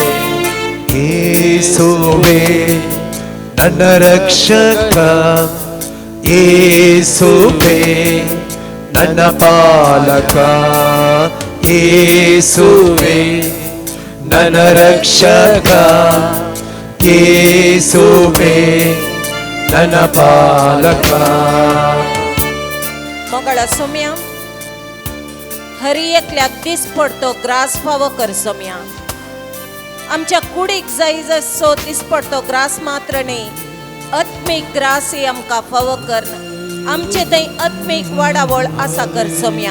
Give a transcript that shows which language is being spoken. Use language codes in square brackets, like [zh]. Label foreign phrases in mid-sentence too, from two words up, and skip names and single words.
[kn] ಯೇಸುವೆ ನನ್ನ ರಕ್ಷಕ, ಯೇಸುವೆ ನನ್ನ ಪಾಲಕ, ಯೇಸುವೆ ನನ್ನ ರಕ್ಷಕ, ಯೇಸುವೆ ನನ್ನ ಪಾಲಕ. [kok] मगळ सोम्या हरी एकल्याक दीस पडतो ग्रास फावो कर सोम्या. आमच्या कुडीक जाय जसो दीस पडतो ग्रास मात्र न्ही, आत्मीक ग्रासय आमकां फावो कर. आमचे थंय आत्मीक वाडावळ आसा कर सोम्या.